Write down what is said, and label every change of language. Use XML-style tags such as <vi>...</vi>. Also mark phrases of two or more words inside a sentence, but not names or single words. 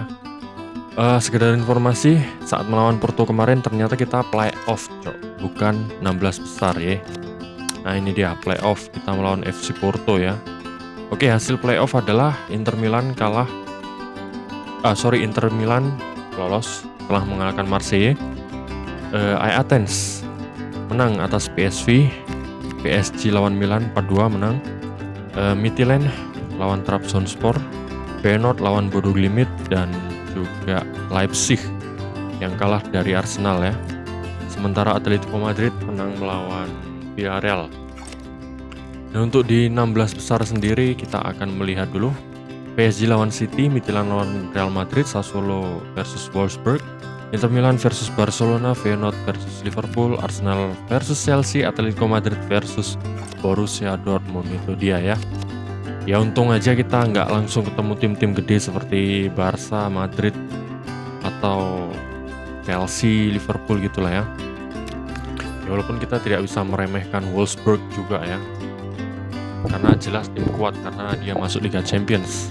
<id>Sekedar informasi, saat melawan Porto kemarin ternyata kita playoff, bukan 16 besar ya. Nah ini dia playoff, kita melawan FC Porto ya. Oke, hasil playoff adalah Inter Milan lolos setelah mengalahkan Marseille. Athens menang atas PSV, PSG lawan Milan 4-2 menang, Midtjylland lawan Trabzonspor, Feyenoord lawan Bodo Glimt, dan juga Leipzig yang kalah dari Arsenal ya. Sementara Atletico Madrid menang melawan Villarreal. Dan untuk di 16 besar sendiri kita akan melihat dulu PSG lawan City, Midtjylland lawan Real Madrid, Sassuolo versus Wolfsburg, Inter Milan versus Barcelona, Feyenoord versus Liverpool, Arsenal versus Chelsea, Atletico Madrid versus Borussia Dortmund. Itu dia ya. Ya untung aja kita nggak langsung ketemu tim-tim gede seperti Barca, Madrid, atau Chelsea, Liverpool gitulah ya. Ya walaupun kita tidak bisa meremehkan Wolfsburg juga ya. Karena jelas tim kuat karena dia masuk Liga Champions.</id>